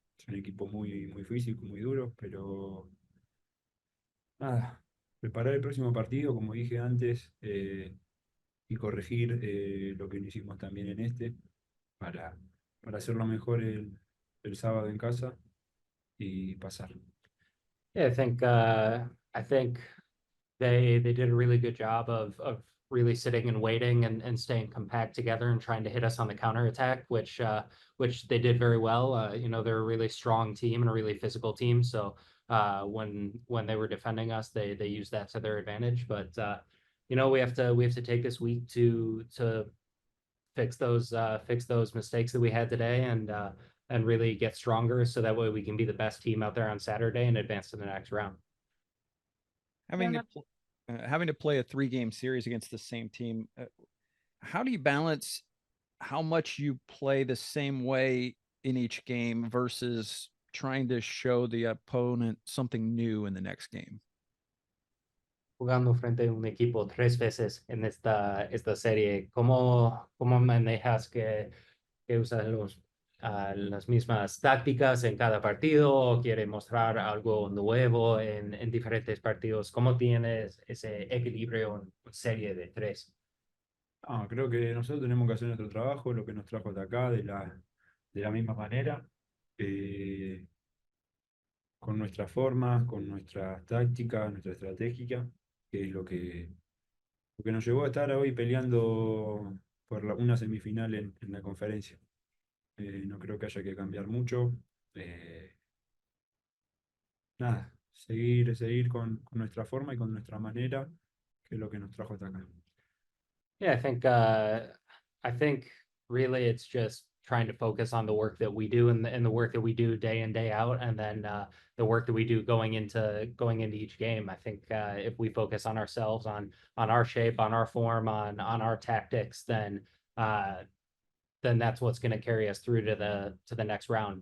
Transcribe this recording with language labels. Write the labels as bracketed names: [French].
[Spanish] Es un equipo muy físico, muy duro, pero nada, preparar el próximo partido, como dije antes, y corregir lo que no hicimos también en para hacerlo mejor el sábado en casa y pasar. [English] Yeah, I think they did a really good job of really sitting and waiting and staying compact together and trying to hit us on the counterattack, which they did very well. You know, they're a really strong team and a really physical team. So when they were defending us, they used that to their advantage. But you know, we have to take this week to fix those mistakes that we had today and really get stronger so that way we can be the best team out there on Saturday and advance to the next round. Having Yeah, to having to play a 3-game series against the same team, how do you balance how much you play the same way in each game versus trying to show the opponent something new in the next game? [Spanish] Jugando frente a un equipo 3 veces en esta serie, cómo manejas que usas las mismas tácticas en cada partido o quiere mostrar algo nuevo en diferentes partidos? ¿Cómo tienes ese equilibrio en serie de 3? Creo que nosotros tenemos que hacer nuestro trabajo, lo que nos trajo hasta acá, de la misma manera, con nuestras formas, con nuestras tácticas, nuestra estratégica, que es lo que nos llevó a estar hoy peleando por una semifinal en la conferencia. No creo que haya que cambiar mucho. Nada, seguir con nuestra forma y con nuestra manera, que es lo que nos trajo hasta acá. [English] Yeah, I think really it's just trying to focus on the work that we do and the work that we do day in, day out, and then the work that we do going into each game. I think if we focus on ourselves, on our shape, on our form, on our tactics, then that's what's going to carry us through to the next round.